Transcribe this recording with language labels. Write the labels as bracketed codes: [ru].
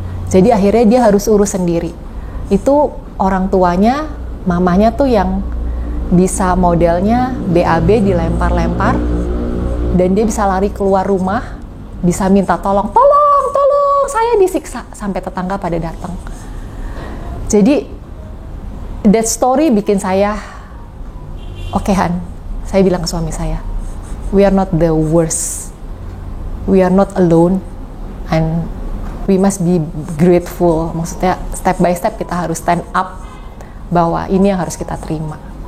[id] Jadi akhirnya dia harus urus sendiri. Itu orang tuanya, mamanya tuh yang bisa modelnya BAB dilempar-lempar, dan dia bisa lari keluar rumah, bisa minta tolong, saya disiksa, sampai tetangga pada datang. Jadi [en] that story [id] bikin saya oke Han, saya bilang ke suami saya, [en] we are not the worst, we are not alone, and we must be grateful. [id] Maksudnya [en] step by step [id] kita harus [en] stand up, [id] bahwa ini yang harus kita terima.